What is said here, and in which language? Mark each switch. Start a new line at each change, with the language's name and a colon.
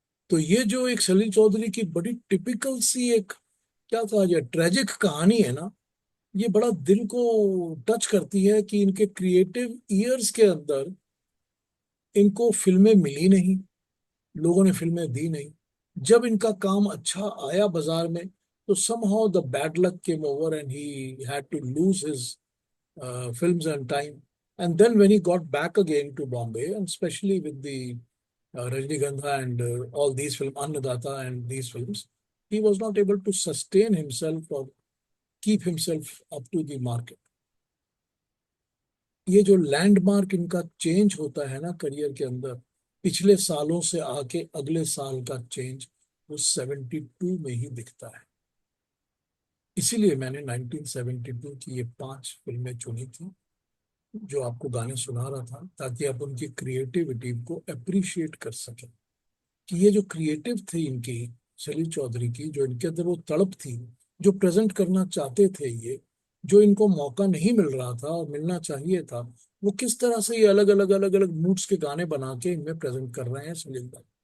Hindi: तो ये जो एक सलील चौधरी की बड़ी टिपिकल सी एक, क्या कहा जाए, ट्रेजिक कहानी है ना, ये बड़ा दिल को टच करती है कि इनके क्रिएटिव ईयर्स के अंदर इनको फिल्में मिली नहीं, लोगों ने फिल्में दी नहीं। जब इनका काम अच्छा आया बाजार में, तो
English: somehow the bad luck came over and he had to lose his films and time. And then when he got back again to Bombay, and especially with the Rajnikantha and all these films, Annadatta and these films, he was not able to sustain himself or keep himself up to the market.
Hindi: ये जो landmark इनका change होता है ना career के अंदर, पिछले सालों से आके अगले साल का चेंज वो 72 में ही दिखता है। इसीलिए मैंने 1972 की ये 5 फिल्में चुनी थी, जो आपको गाने सुना रहा था, ताकि आप उनकी क्रिएटिविटी को अप्रिशिएट कर सकें कि ये जो क्रिएटिव थी इनकी, सलील चौधरी की, जो इनके अंदर वो तड़प थी, जो प्रेजेंट करना चाहते थे ये, जो इनको मौका नहीं मिल रहा था और मिलना चाहिए था, वो किस तरह से ये अलग अलग मूड्स के गाने बना के इनमें प्रेजेंट कर रहे हैं सलील दा।